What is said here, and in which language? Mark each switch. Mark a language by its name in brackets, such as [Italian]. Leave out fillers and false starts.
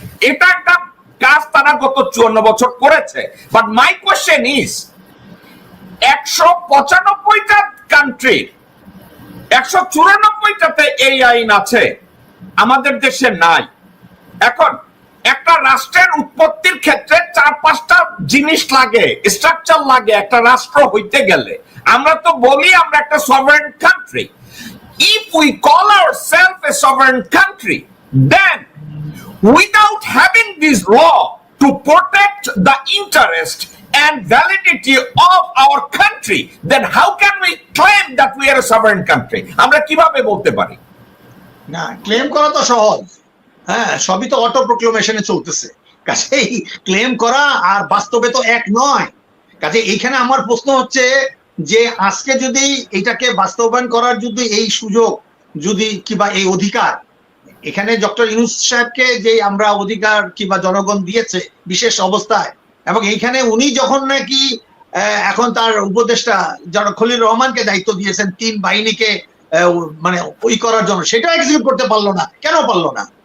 [Bangla] এটা একটা কাজ তারা গত 54 বছর করেছে। [English] but my question is, [Bangla] 195টা country, 194টাতে এই আইন আছে, আমাদের দেশে নাই। এখন একটা রাষ্ট্রের উৎপত্তির ক্ষেত্রে 4-5টা জিনিস লাগে, স্ট্রাকচার লাগে একটা রাষ্ট্র হইতে গেলে। আমরা তো বলি আমরা একটা sovereign country. [English] If we call ourselves a sovereign country, then without having this law to protect the interest and validity of our country, then how can we claim that we are a sovereign country? [Bangla] আমরা কিভাবে বলতে পারি? না, claim করা তো সহজ, হ্যাঁ, সবই তো অটো প্রোক্লেমেশনে চলতেছে। কাজেই ক্লেম করা আর বাস্তবে তো এক নয়। কাজে এইখানে আমার প্রশ্ন হচ্ছে যে আজকে যদি এটাকে বাস্তবায়ন করার যদি এই সুযোগ যদি কিংবা এই অধিকার এখানে ডক্টর ইউনূস সাহেবকে যে আমরা অধিকার কিংবা জনগণ দিয়েছে বিশেষ অবস্থায়, এবং এইখানে উনি যখন নাকি এখন তার উপদেষ্টা খলিল রহমানকে দায়িত্ব দিয়েছেন 3 বাহিনীকে মানে ওই করার জন্য, সেটা এক্সিকিউট করতে পারলো না। কেন পারলো না?